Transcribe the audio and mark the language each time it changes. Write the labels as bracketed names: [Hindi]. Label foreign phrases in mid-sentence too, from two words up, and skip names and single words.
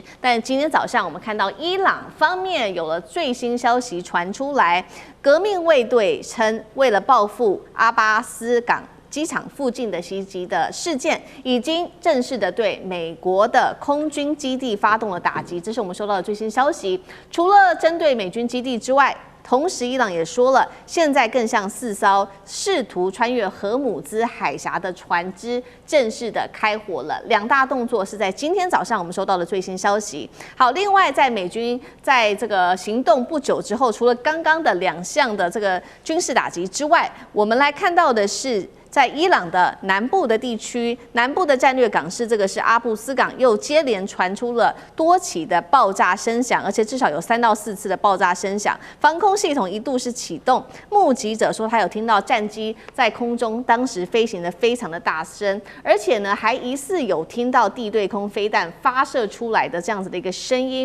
[Chinese] 但今天早上我們看到伊朗方面有了最新消息傳出來，革命衛隊稱，為了報復阿巴斯港機場附近的襲擊的事件，已經正式的對美國的空軍基地發動了打擊。這是我們收到的最新消息。除了針對美軍基地之外，同時，伊朗也說了，現在更向4艘試圖穿越荷姆茲海峽的船只正式的開火了。2大動作是在今天早上我們收到的最新消息。好，另外在美軍在這個行動不久之後，除了剛剛的2項的這個軍事打擊之外，我們來看到的是，在伊朗的南部的地區，南部的戰略港市，這個是阿布斯港，又接連傳出了多起的爆炸聲響，而且至少有3到4次的爆炸聲響。防空系統一度是啟動，目擊者說他有聽到戰機在空中當時飛行的非常的大聲，而且呢還疑似有聽到地對空飛彈發射出來的這樣子的一個聲音。